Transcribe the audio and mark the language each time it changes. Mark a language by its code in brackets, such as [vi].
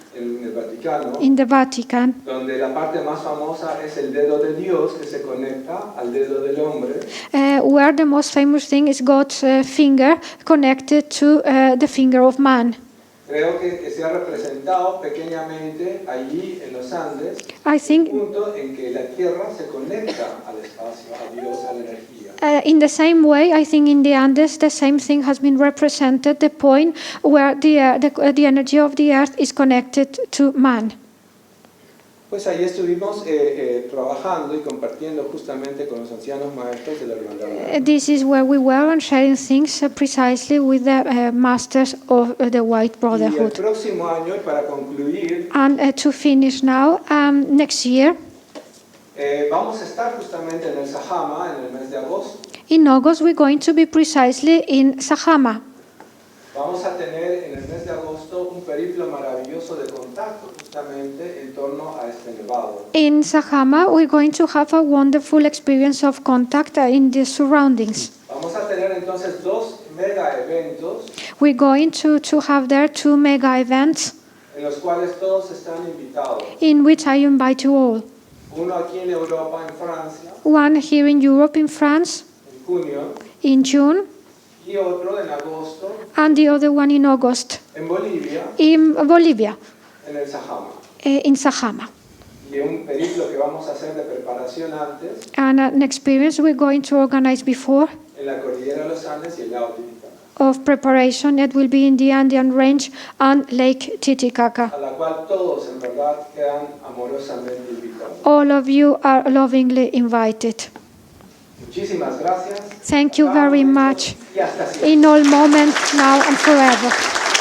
[es] en el Vaticano, [en] in the Vatican, [es] donde la parte más famosa es el dedo de Dios que se conecta al dedo del hombre. [en] where the most famous thing is God's finger connected to the finger of man. [es] Creo que se ha representado pequeñamente allí en los Andes [en] I [es] el [en] think [es] punto en que la Tierra se conecta al espacio, a Dios, a la energía. [en] in the same way, I think in the Andes, the same thing has been represented, the point where the energy of the earth is connected to man. [es] Pues ahí estuvimos trabajando y compartiendo justamente con los ancianos maestros de la hermandad. [en] This is where we were and sharing things precisely with the masters of the White [es] Y el [en] Brotherhood. [es] próximo año, y para concluir, [en] And to finish now, next year, [es] vamos a estar justamente en el Sajama en el mes de agosto. [en] in August, we're going to be precisely in Sajama. [es] Vamos a tener en el mes de agosto un periplo maravilloso de contacto justamente en torno a este nevado. [en] In Sajama, we're going to have a wonderful experience of contact in the surroundings. [es] Vamos a tener entonces dos mega eventos [en] We're going to have there 2 mega events [es] en los cuales todos están invitados. [en] in which I invite you all. [es] Uno aquí en Europa, en Francia, [en] One here in Europe, in France, [es] en junio, [en] in June, [es] y otro en agosto, [en] and the other one in August, [es] en Bolivia, [en] in Bolivia, [es] en el Sajama. [en] in Sajama. [es] Y un periplo que vamos a hacer de preparación antes [en] And an experience we're going to organize before [es] en la cordillera de los Andes y el lago Titicaca, [en] of preparation that will be in the Andean Range and Lake Titicaca. [es] a la cual todos en verdad quedan amorosamente invitados. [en] All of you are lovingly invited. [es] Muchísimas gracias. [en] Thank you very much [es] Y hasta siempre. [en] in all moments, now and forever.